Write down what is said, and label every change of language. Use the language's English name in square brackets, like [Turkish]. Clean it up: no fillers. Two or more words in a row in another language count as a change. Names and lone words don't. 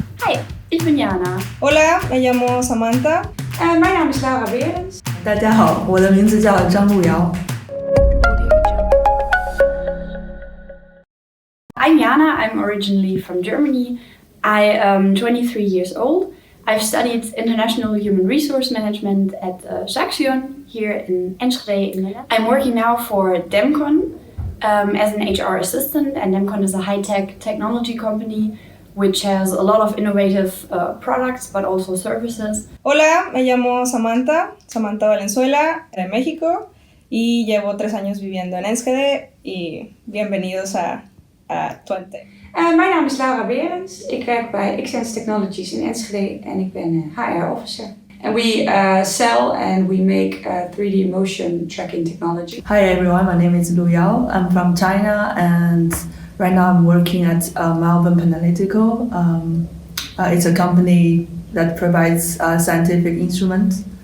[Dutch] Hi, ik ben Jana. [Spanish] Hola, me llamo Samantha. [Dutch] Mijn naam is Laura Berends. [Chinese] 大家好，我的名字叫张路遥。 [English] I'm Jana. I'm originally from Germany. I am 23 years old. I've studied international human resource management at Saxion here in Enschede in Netherlands. I'm working now for Demcon as an HR assistant, and Demcon is a high-tech technology company which has a lot of innovative products but also services. [Spanish] Hola, me llamo Samantha Valenzuela, de México, y llevo 3 años viviendo en Enschede, y bienvenidos a Twente. [Dutch] Mijn naam is Laura Berends. Ik werk bij Xsense Technologies in Enschede en ik ben [English] HR officer. And we sell and we make 3D motion tracking technology. Hi everyone, my name is Lu Yao. I'm from China and right now I'm working at Melbourne Analytical. It's a company that provides scientific instruments.